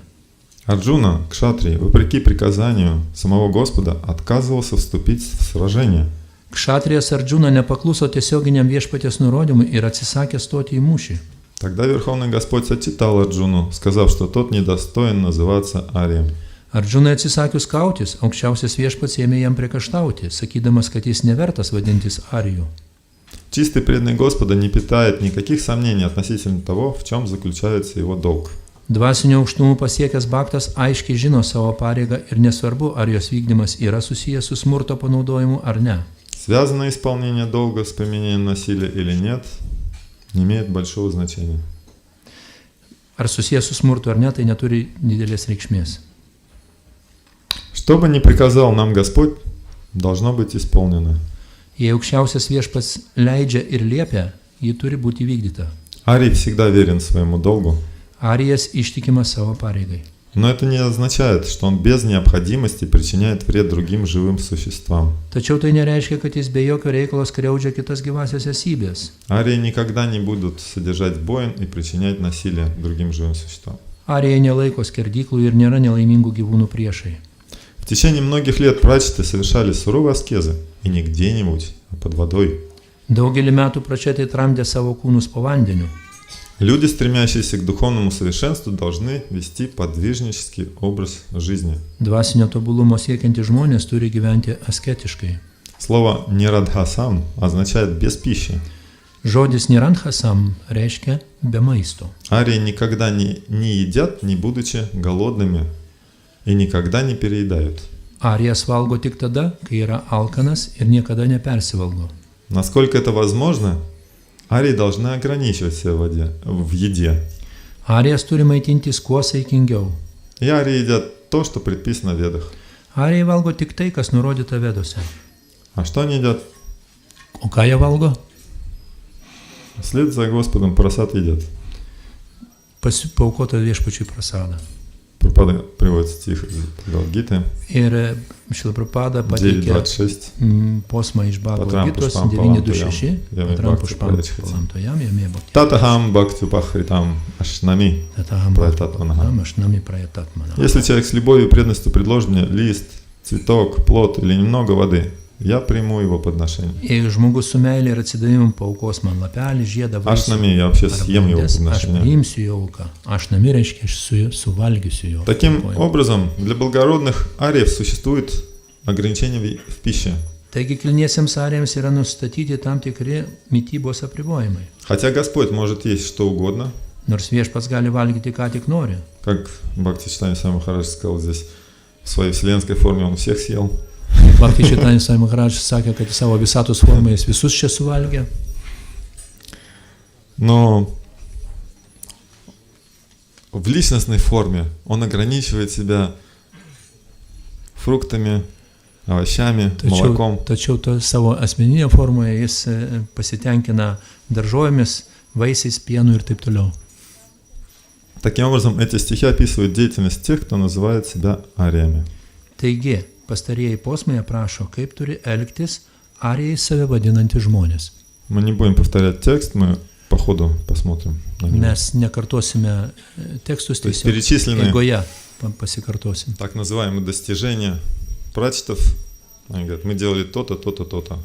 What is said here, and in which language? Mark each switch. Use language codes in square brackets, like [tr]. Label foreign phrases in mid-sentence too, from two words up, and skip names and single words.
[ru] Арджуна, кшатри, вопреки приказанию самого Господа, отказывался вступить в сражение. [lt] Kšatrijas Ardžuna nepakluso tiesioginiam viešpaties nurodymui ir atsisakė stoti į mūšį. [ru] Тогда Верховный Господь отчитал Арджуну, сказав, что тот недостоин называться арием. [lt] Ardžunai atsisakius kautis, aukščiausias viešpats ėmė jam priekaištauti, sakydamas, kad jis nevertas vadintis ariju. [ru] Чистый преданный Господа не питает никаких сомнений относительно того, в чем заключается его долг. [lt] Dvasinio aukštumų pasiekęs baktas aiškiai žino savo pareigą ir nesvarbu, ar jos vykdymas yra susijęs su smurto panaudojimu ar ne. [ru] Связано исполнение долга с применением насилия или нет, не имеет большого значения. [lt] Ar susijęs su smurtu ar ne, tai neturi didelės reikšmės. [ru] Что бы ни приказал нам Господь, должно быть исполнено. [lt] Jei aukščiausias viešpats leidžia ir liepia, ji turi būti vykdyta. [ru] Арий всегда верен своему долгу. [lt] Arijas ištikimas savo pareigai. [ru] Но это не означает, что он без необходимости причиняет вред другим живым существам. [lt] Tačiau tai nereiškia, kad jis be jokio reikalo skriaudžia kitas gyvasias esybės. [ru] Арии никогда не будут содержать воин и причинять насилие другим живым существам. [lt] Arijai nelaiko skerdyklų ir nėra nelaimingų gyvūnų priešai. [ru] В течение многих лет прачеты совершали суровые аскезы, и не где-нибудь, а под водой. [lt] Daugelį metų pračetai tramdė savo kūnus po vandeniu. [ru] Люди, стремящиеся к духовному совершенству, должны вести подвижнический образ жизни. [lt] Dvasinio tobulumo siekiantys žmonės turi gyventi asketiškai. [ru] Слово «нерадхасам» означает «без пищи». [lt] Žodis nirandhasam reiškia be maisto. [ru] Арии никогда не едят, не будучи голодными, и никогда не переедают. [lt] Arijas valgo tik tada, kai yra alkanas ir niekada nepersivalgo. [ru] Насколько это возможно, арии должны ограничивать себя в еде. [lt] Arijas turi maitintis kuo saikingiau. [ru] И арии едят то, что предписано в Ведах. [lt] Arijai valgo tik tai, kas nurodyta Vedose. [ru] А что они едят? [lt] O ką jie valgo? [ru] Вслед за Господом просад едят. [lt] Paaukota viešpačiui prasadą. [ru] Прабхупада приводит стих из Бхагавад-гиты. [lt] Ir Šrila Prabhupada pateikė 9.26. posmą iš [sa] Patram [lt] Bhagavad-gitos [sa] पुष्पं फलं 9.26. Jame Patram bhakti pušpam प्रयच्छति. फलं तोयं यो मे भक्त्या. तदहं भक्त्युपहृतम् अश्नामि. Tataham प्रयतात्मनः. भक्ति अश्नामि प्रयतात्मनः. [ru] Если человек с любовью и преданностью предложит мне лист, цветок, плод или немного воды, я приму его подношение. [lt] Jeigu žmogus su meilė ir atsidavimu paaukos man lapelį, žiedą, [ru] Ашнами, я вообще съем его [lt] vandens, aš [ru] подношение. [lt] priimsiu jo auką. Aš nami reiškia, aš suvalgysiu jo. [ru] Таким Oi. образом, для благородных ариев существует ограничение в пище. [lt] Taigi kilniesiems arijams yra nustatyti tam tikri mitybos apribojimai. [ru] Хотя Господь может есть что угодно, [lt] Nors viešpats gali valgyti ką tik nori. [ru] как Бхакти Чайтанья Свами Махарадж сказал здесь, в своей вселенской форме он всех съел. [lt] Bhakti Chaitanya Swami Maharaj sakė, kad į savo visatos formą jis visus čia suvalgė. [ru] Но в личностной форме он ограничивает себя фруктами, овощами, молоком. [lt] Tačiau to savo asmeninėje formoje jis pasitenkina daržovėmis, vaisiais, pienu ir taip toliau. [ru] Таким образом, эти стихи описывают деятельность тех, кто называет себя ариями. [lt] Taigi, pastarieji posmai aprašo, kaip turi elgtis arijai save vadinantys žmonės. [ru] Мы не будем повторять текст, мы по ходу посмотрим на него. [lt] Mes nekartosime tekstus, [ru] То есть [lt] tiesiog [ru] перечислены [lt] eigoje pasikartosim. [ru] так называемые достижения прачетов. Они говорят, мы делали то-то, то-то, то-то.